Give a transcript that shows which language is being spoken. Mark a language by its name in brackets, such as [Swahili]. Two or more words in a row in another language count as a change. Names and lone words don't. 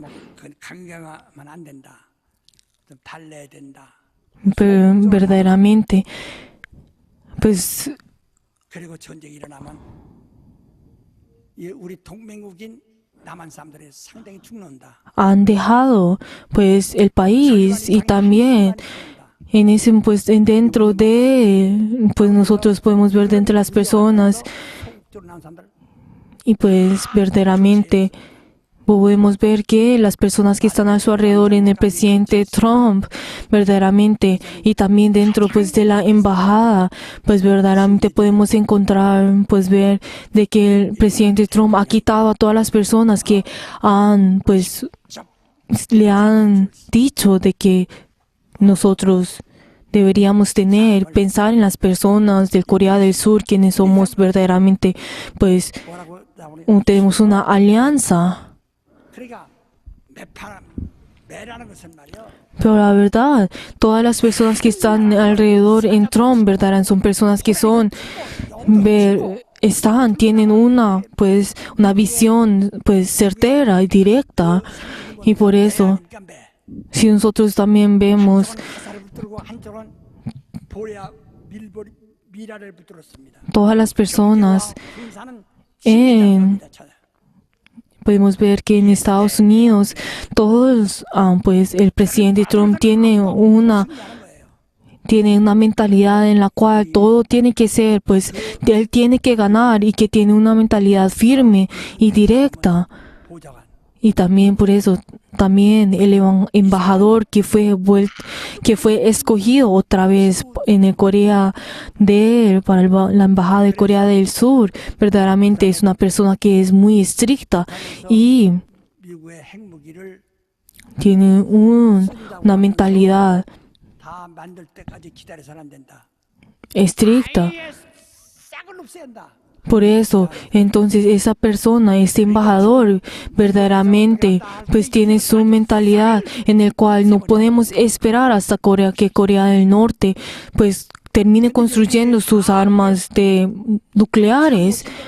[Korean] 그건 강경하면 안 된다. 좀 달래야 된다. [Spanish] pero verdaderamente, pues [Korean] 그리고 전쟁이 일어나면 이 우리 동맹국인 남한 사람들이 상당히 죽는다. [Spanish] han dejado pues el país y también en ese pues dentro de pues nosotros podemos ver dentro de las personas [Korean] 소극적으로 나온 사람들 [Spanish] y pues verdaderamente podemos ver que las personas que están a su alrededor en el presidente Trump verdaderamente y también dentro pues de la embajada pues verdaderamente podemos encontrar pues ver de que el presidente Trump ha quitado a todas las personas que han pues le han dicho de que nosotros deberíamos pensar en las personas del Corea del Sur quienes somos verdaderamente pues [Korean] 뭐라고 나오니? [Spanish] tenemos una alianza. [Korean] 그러니까 매라는 것은 말이요. [Spanish] Pero la verdad, todas las personas que están alrededor en Trump, ¿verdad? Son personas que tienen una visión, pues, certera y directa. Y por eso, [Korean] 그러니까 매. [Spanish] si nosotros también vemos [Korean] 화살을 붙들고 한쪽은 보레아 미라를 붙들었습니다. [Spanish] todas las personas, [Korean] 군사는 [Spanish] en- podemos ver que en Estados Unidos, todos, pues, el presidente Trump tiene una mentalidad en la cual todo tiene que ser, pues, él tiene que ganar y que tiene una mentalidad firme y directa. [Korean] 보좌관 [Spanish] Y también por eso, también el embajador que fue escogido otra vez en el para la embajada de Corea del Sur, verdaderamente es una persona que es muy estricta y [Korean] 미국의 핵무기를 [Spanish] tiene una mentalidad [Korean] 다 만들 때까지 기다려서는 안 된다. [Spanish] estricta. [Korean] 아예 싹을 없애야 한다. [Spanish] Por eso, entonces esa persona, ese embajador, verdaderamente, pues tiene su mentalidad en el cual no podemos esperar hasta que Corea del Norte, pues termine construyendo sus armas nucleares.